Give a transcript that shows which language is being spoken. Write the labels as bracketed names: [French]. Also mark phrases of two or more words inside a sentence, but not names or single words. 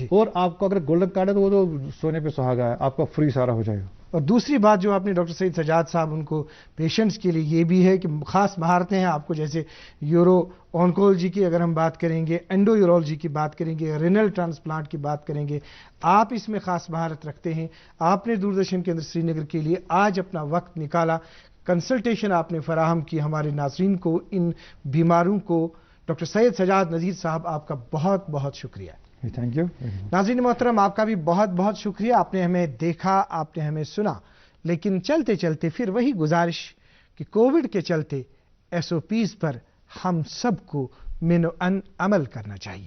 [Urdu] اور آپ کو اگر گولڈن کارڈ ہے تو وہ تو سونے پہ سہاگا ہے، آپ کا فری سارا ہو جائے گا. اور دوسری بات جو آپ نے ڈاکٹر سید سجاد صاحب ان کو پیشنٹس کے لیے یہ بھی ہے کہ خاص مہارتیں ہیں آپ کو، جیسے [English] uro oncology [Urdu] کی اگر ہم بات کریں گے، [English] endo urology [Urdu] کی بات کریں گے، [English] renal transplant [Urdu] کی بات کریں گے، آپ اس میں خاص مہارت رکھتے ہیں. آپ نے دوردرشن کیندر سری نگر کے لیے آج اپنا وقت نکالا، کنسلٹیشن آپ نے فراہم کی ہمارے ناظرین کو، ان بیماروں کو. ڈاکٹر سید سجاد نذیر صاحب، آپ کا بہت بہت شکریہ. [English] thank you. [Urdu] ناظرین محترم، آپ کا بھی بہت بہت شکریہ. آپ نے ہمیں دیکھا، آپ نے ہمیں سنا، لیکن چلتے چلتے پھر وہی گزارش کہ کووڈ کے چلتے SOPs پر ہم سب کو عمل کرنا چاہیے.